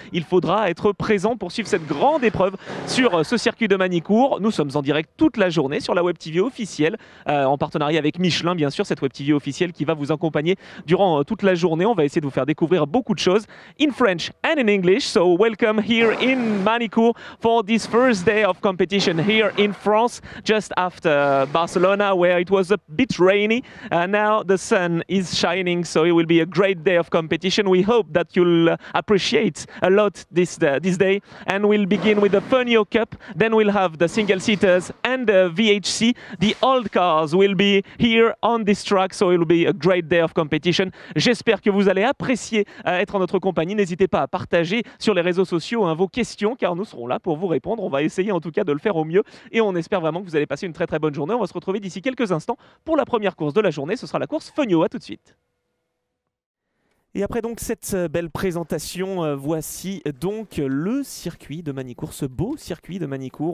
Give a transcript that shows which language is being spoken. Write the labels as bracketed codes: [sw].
[fr] Il faudra être présent pour suivre cette grande épreuve sur ce circuit de Manicourt. Nous sommes en direct toute la journée sur la Web TV officielle, en partenariat avec Michelin, bien sûr, cette Web TV officielle qui va vous accompagner durant toute la journée. On va essayer de vous faire découvrir beaucoup de choses [en] in French and in English. So welcome here in Manicourt for this first day of competition here in France, just after Barcelona, where it was a bit rainy. Now the sun is shining, so it will be a great day of competition. We hope that you'll appreciate a lot this day. And we'll begin with the Fenio Cup, then we'll have the single seaters and the VHC. The old cars will be here on this track, so it will be a great day of competition. [fr] J'espère que vous allez apprécier être en notre compagnie. N'hésitez pas à partager sur les réseaux sociaux vos questions, car nous serons là pour vous répondre. On va essayer en tout cas de le faire au mieux et on espère vraiment que vous allez passer une très très bonne journée. On va se retrouver d'ici quelques instants pour la première course de la journée. Ce sera la course Fenio. À tout de suite. Et après donc cette belle présentation, voici donc le circuit de Manicourt, ce beau circuit de Manicourt.